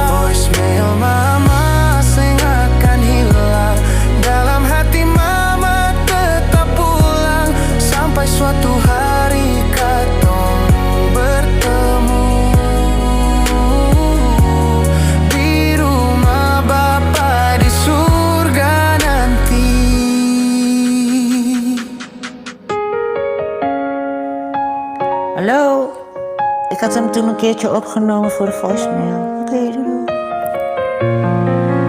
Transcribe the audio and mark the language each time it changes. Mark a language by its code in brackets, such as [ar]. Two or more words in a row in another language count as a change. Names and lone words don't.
[abs] Voicemail mama seng akan hilang, dalam hati mama tetap pulang. Sampai suatu hari katong bertemu di rumah Bapa di surga nanti. [nl] Hallo, ik had hem toen een keertje opgenomen voor de voicemail. Oké, doei.